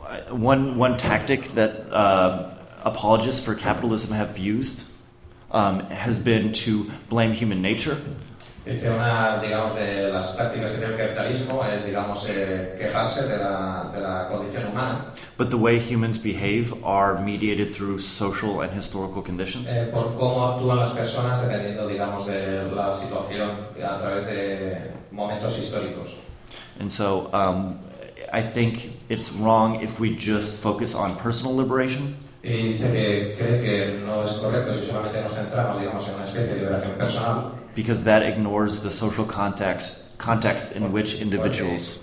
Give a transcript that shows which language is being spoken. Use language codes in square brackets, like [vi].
[en] One tactic that apologists for capitalism have used has been to blame human nature. [es] Es una, digamos, de las tácticas que tiene el capitalismo es, digamos, quejarse de la condición humana. [en] But the way humans behave are mediated through social and historical conditions. [es] Por cómo actúan las personas dependiendo, digamos, de la situación a través de momentos históricos. [en] And so I think it's wrong if we just focus on personal liberation. [es] Y dice que cree que no es correcto si solamente nos centramos, digamos, en una especie de liberación personal. [en] Because that ignores the social context in which individuals.